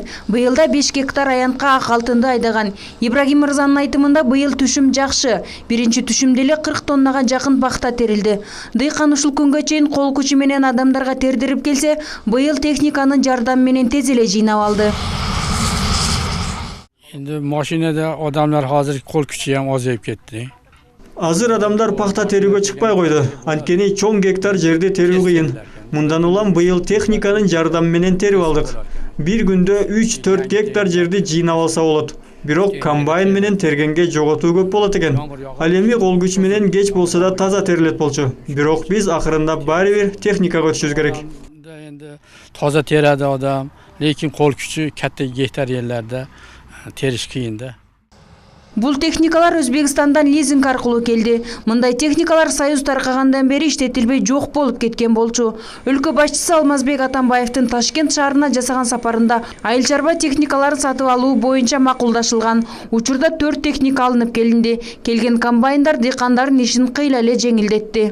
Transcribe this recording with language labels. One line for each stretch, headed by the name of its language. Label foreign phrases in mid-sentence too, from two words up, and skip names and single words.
Kyrgyz: Быйылда 5 гектар аянтка ак алтынды айдаган. Ибрагим мырзанын айтымында быйыл түшүм жакшы. Биринчи түшүмдө эле 40 тоннага жакын пахта терилди. Дыйкан ушул күнгө чейин кол күчү менен адамдарга тердирип келсе, быйыл техниканын жардамы менен тез эле жыйнап алды.
Uzbek: Endi mashinada odamlar hozir qo'l kuchi ham ozayib ketdi.
Kyrgyz: Азыр адамдар пахта терүүгө чыкпай койду. Анткени чоң гектар жерди терүү кыйын. Мындан улам быйыл техниканын жардамы менен терип алдык. Бир күндө 3-4 гектар жерди жыйнап алса болот. Бирок комбайн менен тергенге жоготуу көп болот экен. Ал эми кол күч менен кеч болсо да таза терилет болчу. Бирок биз акырында баары бир техникага өтүшүбүз керек.
Uzbek: Endi toza teradi odam, lekin qo'l kuchi katta gektar yerlarda terish qiyin-da.
Kyrgyz: Бул техникалар Өзбекстандан лизинг аркылуу келди. Мындай техникалар Союз таркагандан бери иштетилбей жок болуп кеткен болчу. Өлкө башчысы Алмазбек Атамбаевдин Ташкент шаарына жасаган сапарында айыл чарба техникаларын сатып алуу боюнча макулдашылган. Учурда 4 техника алынып келинди. Келген комбайндар дыйкандардын ишин кыйла эле жеңилдетти.